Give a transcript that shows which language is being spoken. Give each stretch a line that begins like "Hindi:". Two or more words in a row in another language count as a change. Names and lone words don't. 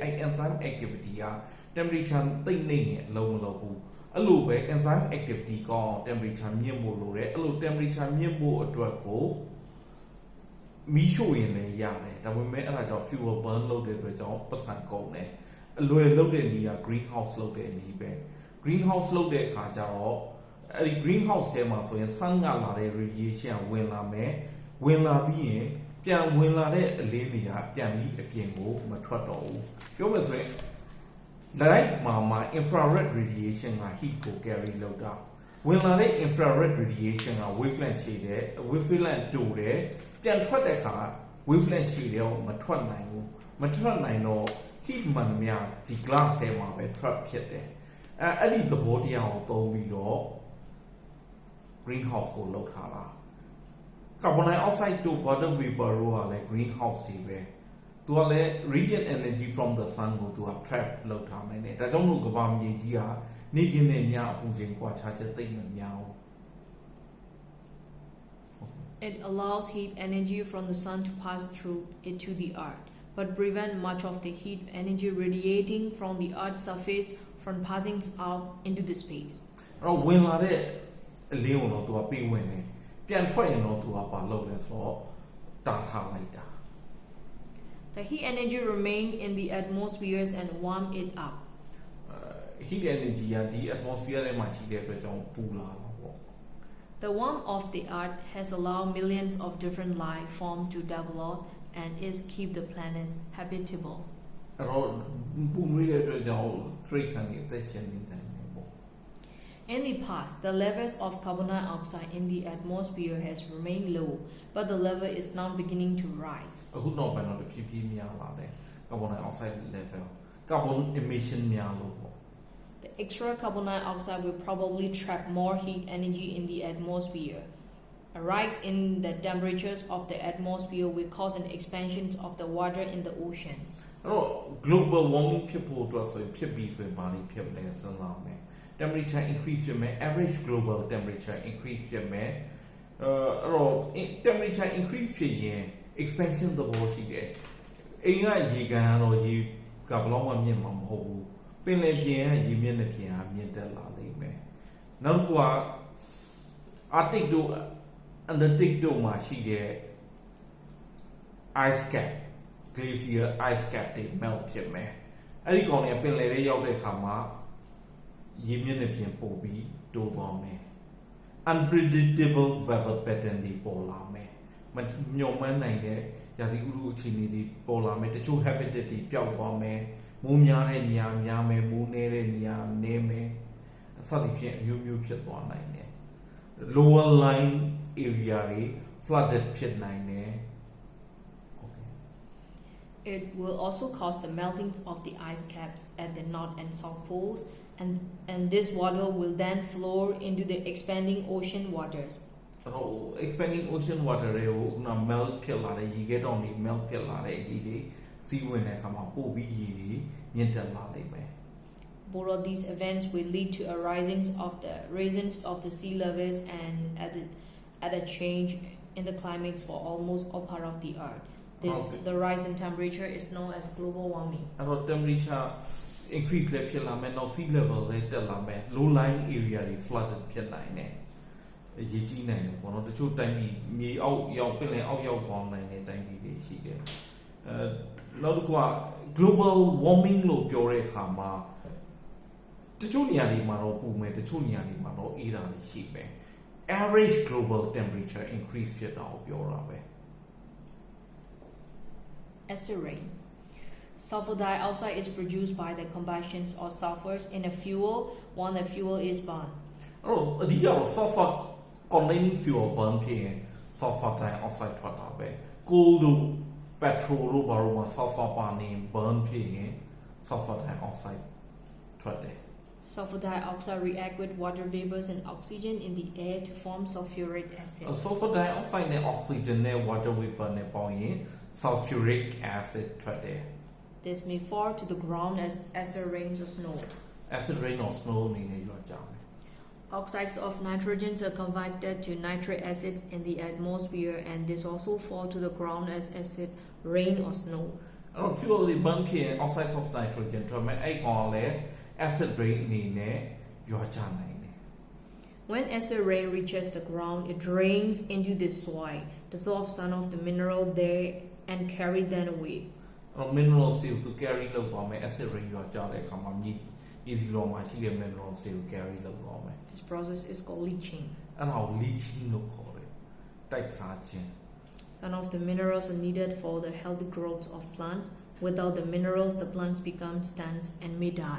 Burmese: အဲ့
English: enzyme activity
Burmese: က temperature သိမ့်နေရင်အလုံးမလုပ်ဘူးအဲ့လိုပဲ
English: enzyme activity
Burmese: ကောင်း temperature မြင့်ဖို့လိုတယ်အဲ့လို temperature မြင့်ဖို့အတွက်ကိုမီးရှို့ရင်လည်းရတယ်ဒါပေမဲ့အဲ့ဒါကြောင့်
English: fuel burn
Burmese: လုပ်တဲ့အတွက်ကြောင့်ပတ်စံကုန်တယ်အလွယ် လုပ်တဲ့နေရာ greenhouse လုပ်တဲ့နေပဲ greenhouse လုပ်တဲ့အခါကျတော့အဲ့ဒီ greenhouse ထဲမှာဆိုရင် sun ကလာတဲ့ radiation ဝင်လာမယ်ဝင်လာပြီးရင်ပြန်ဝင်လာတဲ့အလင်းတွေက ပြန်ပြီးအပြင်ကိုမထွက်တော့ဘူးပြောမယ်ဆိုရင် light မှာ
English: infrared radiation
Burmese: က heat ကို carry လုပ်တာဝင်လာတဲ့
English: infrared radiation
Burmese: က wavelength ရှိတယ် wavelength တူတယ်ပြန်ထွက်တဲ့အခါ wavelength ရှိတယ်မထွက်နိုင်ဘူးမထွက်နိုင်တော့ heat မှန်များဒီ glass ထဲမှာပဲ trap ဖြစ်တယ်အဲ့ဒီသဘောတရားကိုသုံးပြီးတော့ greenhouse ကိုလုပ်ထားတာ
English: carbon dioxide
Burmese: တို့
English: water vapor
Burmese: တို့ကလည်း greenhouse တွေပဲသူကလည်း
English: radiant energy from the sun
Burmese: ကိုသူက trap လုပ်ထားနိုင်တယ်ဒါကြောင့်မို့ကမ္ဘာမြေကြီးကနေကင်းနဲ့ညအပူချိန်ကွာခြားချက်သိပ်မများဘူး
English: It allows heat energy from the sun to pass through it to the earth, but prevent much of the heat energy radiating from the earth's surface from passing out into the space.
Burmese: အဲ့တော့ဝင်လာတဲ့အလင်းကိုတော့သူကပေးဝင်တယ်ပြန်ထွက်ရင်တော့သူကပါလုပ်လဲဆိုတော့တာထားလိုက်တာ
English: The heat energy remain in the atmospheres and warm it up. heat energy
Burmese: ကဒီ atmosphere ထဲမှာရှိတဲ့အတွက်ကြောင့်ပူလာတာပေါ့
English: The warmth of the earth has allowed millions of different life forms to develop and is keep the planets habitable.
Burmese: အဲ့တော့ပူနွေးတဲ့အတွက်ကြောင့် trace တွေအသက်ရှင်နေတယ်ပေါ့
English: In the past, the levels of carbon dioxide in the atmosphere has remained low, but the level is now beginning to rise.
Burmese: အခုနောက်ပိုင်းတော့တဖြည်းဖြည်းများလာတယ်
English: carbon dioxide level carbon emission
Burmese: များလို့ပေါ့
English: The extra carbon dioxide will probably trap more heat energy in the atmosphere. A rise in the temperatures of the atmosphere will cause an expansion of the water in the oceans.
Burmese: အဲ့တော့
English: global warming
Burmese: ဖြစ်ဖို့အတွက်ဆိုရင်ဖြစ်ပြီးဆိုရင်ဘာတွေဖြစ်မလဲစဉ်းစားမယ်
English: temperature increase
Burmese: ဖြစ်မယ်
English: average global temperature increase
Burmese: ဖြစ်မယ်အဲ့တော့
English: temperature increase
Burmese: ဖြစ်ရင် expansion သဘောရှိတယ်အိမ်ကရေကန်ကတော့ရေကဘယ်လောက်မှမြင့်မှာမဟုတ်ဘူးပင်လယ်ပြင်ကရေမျက်နှာပြင်ဟာမြင့်တက်လာလိမ့်မယ်နောက်တစ်ခုက Arctic တို့ Antarctic တို့မှာရှိတဲ့
English: ice cap glacier ice cap
Burmese: တွေ melt ဖြစ်မယ်အဲ့ဒီကောင်တွေကပင်လယ်ထဲရောက်တဲ့အခါမှာရေမျက်နှာ ပြင်ပို့ပြီးတိုးသွားမယ်
English: unpredictable weather pattern
Burmese: တွေပေါ်လာမယ်မညွန်မှန်းနိုင်တဲ့ရာသီဥတုအခြေအနေတွေပေါ်လာမယ်တချို့ habitat တွေပျောက်သွားမယ်မိုးများတဲ့နေရာများမယ်မိုးနည်းတဲ့နေရာနည်းမယ်စသဖြင့်အမျိုးမျိုးဖြစ်သွားနိုင်တယ်
English: lower line area
Burmese: တွေ flooded ဖြစ်နိုင်တယ်
English: It will also cause the melting of the ice caps at the north and south poles, and this water will then flow into the expanding ocean waters. So expanding ocean water
Burmese: တွေကိုက melt ဖြစ်လာတဲ့ရေခဲတောင်တွေ melt ဖြစ်လာတဲ့ရေတွေစီးဝင်တဲ့အခါမှာပို့ပြီးရေတွေမြင့်တက်လာလိမ့်မယ်
English: Both of these events will lead to a rising of the sea levels and at a change in the climates for almost all part of the earth. The rise in temperature is known as global warming.
Burmese: အဲ့တော့
English: temperature increase
Burmese: လည်းဖြစ်လာမယ်နောက်
English: sea level
Burmese: လည်းတက်လာမယ်
English: low lying area
Burmese: တွေ flooded ဖြစ်နိုင်တယ်ရေကြီးနိုင်တယ်ပေါ့နော်တချို့တိုင်းပြည်မြေအောက်ရောက်ပင်လယ်အောက်ရောက်သွားနိုင်တဲ့တိုင်းပြည်တွေရှိတယ်နောက်တစ်ခုက
English: global warming
Burmese: လို့ပြောတဲ့အခါမှာတချို့နေရာတွေမှာတော့ပူမယ်တချို့နေရာတွေမှာတော့အေးတာတွေရှိမယ်
English: average global temperature increase
Burmese: ဖြစ်တာကိုပြောတာပဲ
English: Acid rain. Sulfur dioxide is produced by the combustion of sulfurs in a fuel when the fuel is burned.
Burmese: အဲ့တော့အဓိကတော့
English: sulfur containing fuel burn
Burmese: ဖြစ်ရင်
English: sulfur dioxide
Burmese: ထွက်တာပဲ coal တို့ petrol တို့ဘာလို့မှ sulfur ပါနေ burn ဖြစ်ရင်
English: sulfur dioxide
Burmese: ထွက်တယ်
English: Sulfur dioxide react with water vapors and oxygen in the air to form sulfuric acid. sulfur dioxide
Burmese: နဲ့ oxygen နဲ့
English: water vapor
Burmese: နဲ့ပေါင်းရင်
English: sulfuric acid
Burmese: ထွက်တယ်
English: This may fall to the ground as acid rains or snow. acid rain or snow
Burmese: အနေနဲ့ရွာကြမယ်
English: Oxides of nitrogen are converted to nitric acids in the atmosphere, and this also fall to the ground as acid rain or snow.
Burmese: အဲ့တော့ fuel တွေ burn ဖြစ်ရင်
English: oxides of nitrogen
Burmese: ထွက်မယ်အဲ့ကောင်လည်း
English: acid rain
Burmese: အနေနဲ့ရွာကြနိုင်တယ်
English: When acid rain reaches the ground, it drains into the soil, dissolves some of the mineral there, and carry them away.
Burmese: minerals တွေကို carry လုပ်သွားမယ်
English: acid rain
Burmese: ရွာကြတဲ့အခါမှာမြေစီလောမှာရှိတဲ့ minerals တွေကို carry လုပ်သွားမယ်
English: This process is called leaching.
Burmese: အဲ့ဒါကို leaching လို့ခေါ်တယ်တိုက်စားခြင်း
English: Some of the minerals are needed for the healthy growth of plants. Without the minerals, the plants become stunts and may die.